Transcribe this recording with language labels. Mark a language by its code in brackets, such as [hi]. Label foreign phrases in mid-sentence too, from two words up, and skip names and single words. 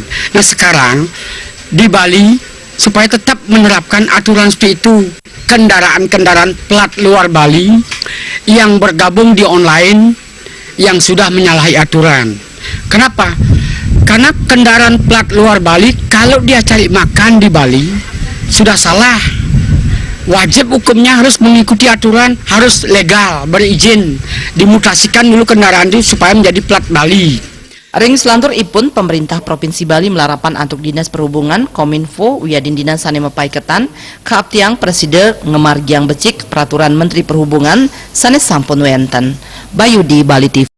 [id] Nah sekarang di Bali supaya tetap menerapkan aturan seperti itu, kendaraan-kendaraan plat luar Bali yang bergabung di online yang sudah menyalahi aturan. Kenapa? Karena kendaraan plat luar Bali kalau dia cari makan di Bali sudah salah. Wajib hukumnya harus mengikuti aturan, harus legal, berizin. Dimutasikan dulu kendaraan itu supaya menjadi plat Bali. [ban] Ring selantur ipun pemerintah Provinsi Bali melarapan antuk Dinas Perhubungan Kominfo wiadin dinas sane mepaiketan kaaptiang preside ngemargiang becik peraturan Menteri Perhubungan sane sampun wenten. [id] Bayudi Bali TV.